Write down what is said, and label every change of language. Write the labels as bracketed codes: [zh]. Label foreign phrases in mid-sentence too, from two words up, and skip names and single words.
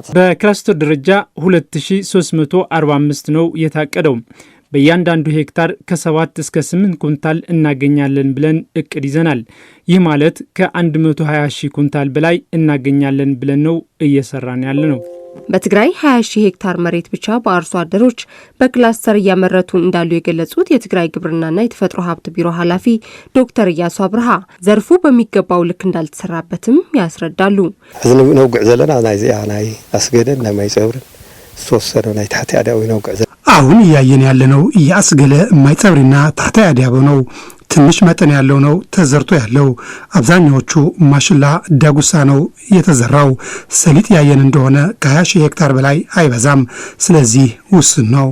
[am] በክላስተር ደረጃ 2345 ነው የታቀደው። በእያንዳንዱ ሄክታር ከ7 እስከ 8 ኩንታል እናገኛለን ብለን እቅድ ይዘናል። ይህ ማለት ከ120 ሺህ ኩንታል በላይ እናገኛለን ብለን ነው እየሰራን ያለ ነው። በትግራይ 20 ሺህ ሄክታር መሬት ብቻ በአርሶ አደሮች በክላስተር እያመረቱ እንዳሉ የገለጹት የትግራይ ግብርናና የተፈጥሮ ሀብት ቢሮ ኃላፊ ዶክተር ኢያሱ አብርሃ ዘርፉ በሚገባው ልክ እንዳልተሰራበትም ያስረዳሉ። [ti] ነውግዕ ዘለና ናይ አስገደን ናይ ጸብርን ተወሰነ ናይ ታሕቲ አዳዊ ነውግዕ [am] አሁን እያየን ያለነው የአስገለ ማይጸብሪና ታሕቲ አዳዊ ነው። ትንሽ መጠን ያለው ነው ተዘርቶ ያለው። አብዛኛዎቹ ማሽላ ዳጉሳ ነው የተዘራው። ሰሊጥ ያየን እንደሆነ ከ20 ሺህ ሄክታር በላይ አይበዛም። ስለዚህ ውስን ነው።